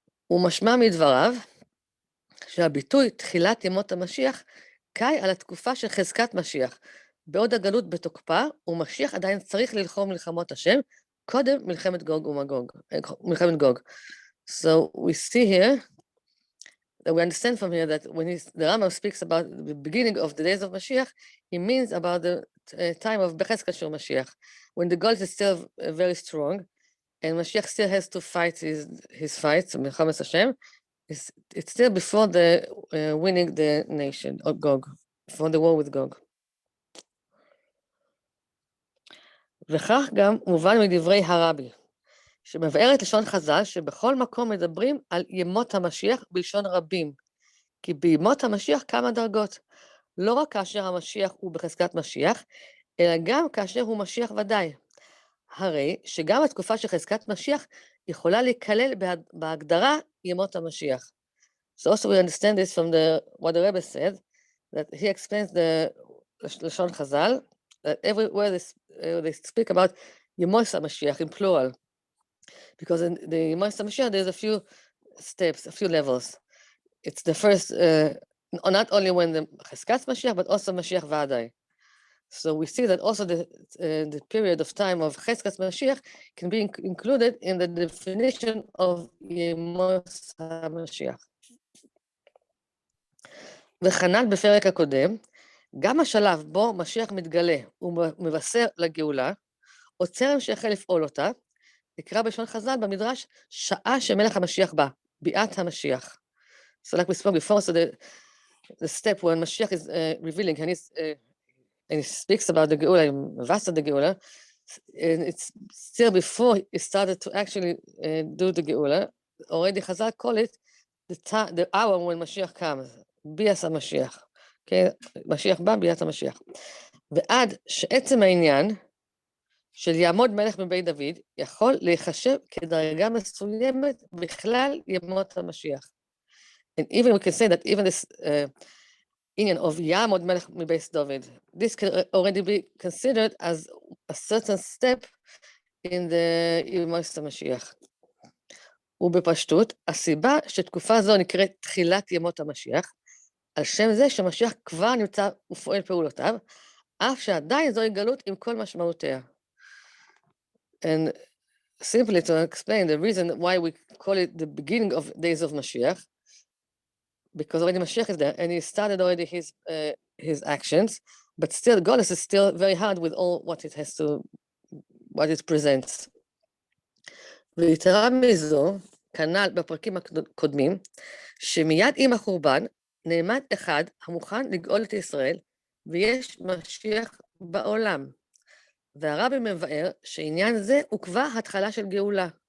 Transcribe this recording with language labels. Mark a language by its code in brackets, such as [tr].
[he] ומשמע מדבריו, שהביטוי תחילת ימות המשיח קאי על התקופה של חזקת משיח, בעוד הגלות בתוקפה, ומשיח עדיין צריך ללחום מלחמות השם, קודם מלחמת גוג ומגוג, מלחמת גוג. [en] So we see here, that we understand from here that when the Rambam speaks about the beginning of the days of Mashiach, he means about the time of Chezkas שהוא Mashiach, when the gold is still very strong, and Mashiach still has to fight his fights, [he] מלחמת השם. [en] It's still before the winning the nation of Gog, before the war with Gog. [he] וכך גם מובן מדברי הרבי, שמבאר את לשון חז"ל שבכל מקום מדברים על ימות המשיח בלשון רבים, כי בימות המשיח כמה דרגות, לא רק כאשר המשיח הוא בחזקת משיח, אלא גם כאשר הוא משיח ודאי. הרי שגם התקופה של חזקת משיח יכולה להיכלל בהגדרה ימות המשיח. [en] So also we understand this from what the Rebbe said, that he explains [he] לשון חז"ל, [en] that everywhere they speak about Yemos HaMashiach in plural, because in the Yemos HaMashiach there's a few steps, a few levels. It's the first, not only when the Chezkas Mashiach, but also Mashiach Vadai. So we see that also the period of time of Chezkas Mashiach can be included in the definition of Yemos HaMashiach. [he] וכנ"ל בפרק הקודם, גם השלב בו משיח מתגלה ומבשר לגאולה, או צרם שהחל לפעול אותה, נקרא בלשון חז"ל במדרש שעה שמלך המשיח בא, ביאת המשיח. [en] So like we spoke before, so the step when Mashiach is revealing, and he speaks about the Geula, מבשר the Geula, and it's still before he started to actually do the Geula, already Chazal call it the hour when Mashiach comes, [he] ביאת המשיח. Okay, משיח בא, ביאת המשיח. ועד שעצם העניין של יעמוד מלך מבית דוד, יכול להיחשב כדרגה מסוימת בכלל ימות המשיח. [en] And even we can say that even this union of [he] יעמוד מלך מבית דוד, [en] this can already be considered as a certain step in the ימות המשיח. [he] ובפשטות, הסיבה שתקופה זו נקראת תחילת ימות המשיח, על שם זה שמשיח כבר נמצא ופועל פעולותיו, אף שעדיין זוהי גלות עם כל משמעותיה. [en] And simply to explain the reason why we call it the beginning of days of Mashiach, because already Mashiach is there and he started already his actions, but still Golus is still very hard with all what it has to, what it presents. [he] ויתרה מזו, כנ"ל בפרקים הקודמים, שמיד עם החורבן נעמד אחד המוכן לגאול את ישראל, ויש משיח בעולם. והרבי מבאר שעניין זה הוא כבר התחלה של גאולה.